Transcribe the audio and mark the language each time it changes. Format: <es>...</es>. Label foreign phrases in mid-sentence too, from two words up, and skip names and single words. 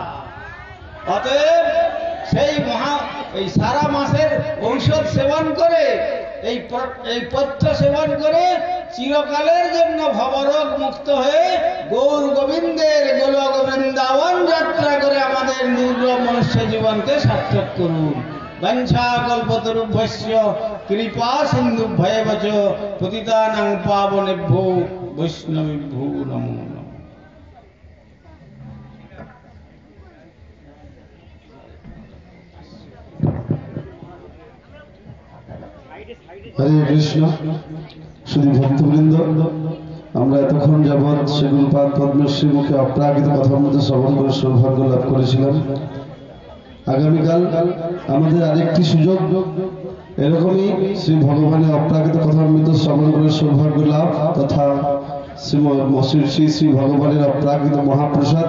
<bn>অতএব এই সারা মাসের ঔষধ সেবন করে, এই পথ্য সেবন করে চিরকালের জন্য ভবরোগ মুক্ত হয়ে গৌর গোবিন্দের গোলক বৃন্দাবন যাত্রা করে আমাদের দুর্লভ মনুষ্য জীবনকে সার্থক করুন।</bn> <sa>বঞ্ছা কল্পতরুভ্যস্য কৃপা সিন্ধুভ্যেব চ পতিতানাং পাবনেভ্যো বৈষ্ণবেভ্যো নমো নমঃ।</sa> <bn>হরে কৃষ্ণ। শুধু ভক্তবৃন্দ, আমরা এতক্ষণ যাবৎ সেগুনপাদ পদ্মশ্রী মুখে অপ্রাকৃত কথার মধ্যে শ্রবণ করে সৌভাগ্য লাভ করেছিলাম। আগামীকাল আমাদের আরেকটি সুযোগ, এরকমই শ্রী ভগবানের অপ্রাকৃত কথার মধ্যে শ্রবণ করে সৌভাগ্য লাভ তথা শ্রী শ্রী ভগবানের অপ্রাকৃত মহাপ্রসাদ।</bn>